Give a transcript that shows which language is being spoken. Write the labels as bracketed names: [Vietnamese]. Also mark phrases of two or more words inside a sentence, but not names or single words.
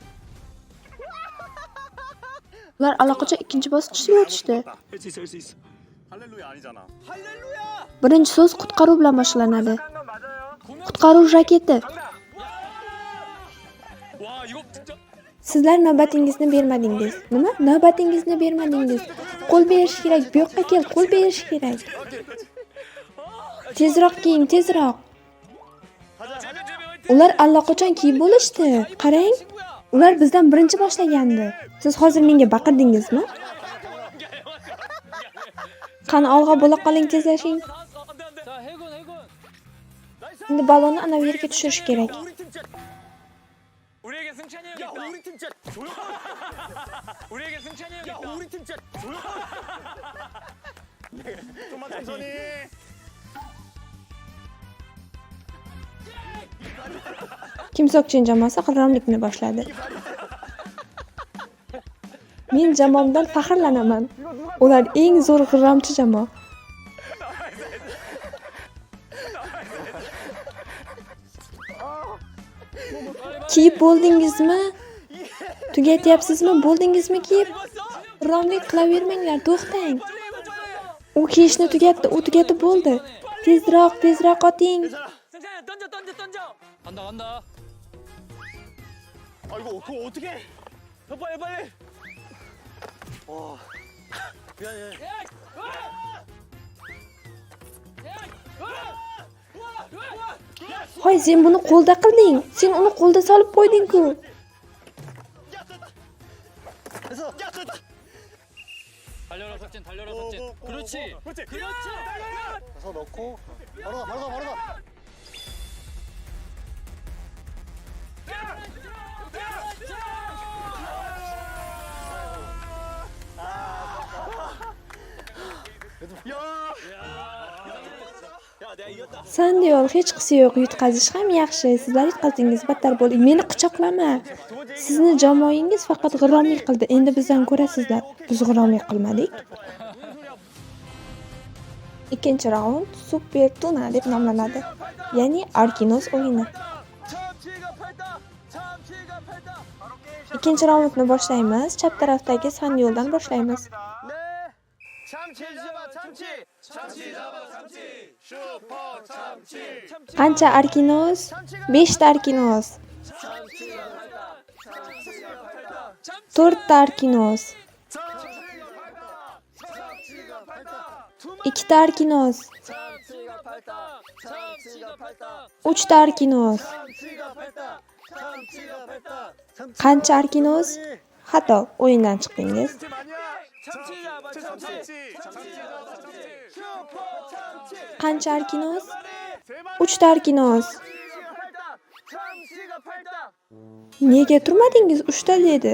[Uzbek] Ular allaqachon ikkinchi bosqichga o'tishdi. [Korean] 할수 있어. 할렐루야 아니잖아. [Uzbek] Birinchi so'z qutqaruv bilan boshlanadi. [Korean] 건 맞아요. [Uzbek] Qutqaruv raketi. [Korean] 와 이거 진짜. [Uzbek] Sizlar navbatingizni bermadingiz. Nima? Navbatingizni bermadingiz. Qo'l berish kerak. Bu yoqqa kel, qo'l berish kerak. Tezroq kiying, tezroq. Ular allaqachon kiyib bo'lishdi. Qarang. Ular bizdan birinchi boshlagandi. Siz hozir menga baqirdingizmi? Qani olg'a bo'la qoling, tezlashing. [Korean] 자, 해군. [Uzbek] Endi balonni ana bu yerga tushirish kerak. [Korean] 우리 팀 진짜. 우리에게 승찬이 형이 야 있다. 우리 팀 진짜 조용. 우리에게 승찬이 형이 야 있다. 우리 팀 진짜 조용. 좀만 천천히. [Uzbek] Kimsokchin jamoasi qirg'inlikni boshladi. Men jamoamdan faxrlanaman. Ular eng zo'r g'irromchi jamoa. Kiyib bo'ldingizmi? Tugatyapsizmi? Bo'ldingizmi kiyib? G'irromlik qilavermanglar, to'xtang. U kiyishni tugatdi, u tugatib bo'ldi. Tezroq, tezroq oting. [Korean] 승찬이 던져. 간다. 아 이거 그거 어떻게? 더 빨리. 와. 미안해. [Uzbek] Hoy, sen buni qo'lda qilding. Sen uni qo'lda solib qo'yding-ku. [Korean] 됐어. 야 됐다. 달려라 삭진. 오, 그렇지. 그렇지. 달려. 가서 넣고 바로 가. 야, 내가 이겼다. [Uzbek] Sandiol hech qisi yo'q, yutqazish ham yaxshi. Sizlar yutqazdingiz, battar bo'ling. Meni quchoqlama. Sizni jamoangiz faqat g'irromlik qildi. Endi bizdan ko'rasizlar. Biz g'irromlik qilmadik. Ikkinchi raund Super Tuna deb nomlanadi. Ya'ni Arkinos o'yini. Ikkinchi raundni boshlaymiz. Chap tarafdagi Sandioldan boshlaymiz. [Korean] 네. 참치 잡아 참치. 슈퍼 참치. [Uzbek] Qancha Arkinos? 5 ta Arkinos. 4 ta Arkinos. 2 ta Arkinos. 3 ta Arkinos. Qancha Arkinos? Xato, o'yindan chiqdingiz. Qancha Arkinos? 3 ta Arkinos. Nega turmadingiz? 3 ta dedi.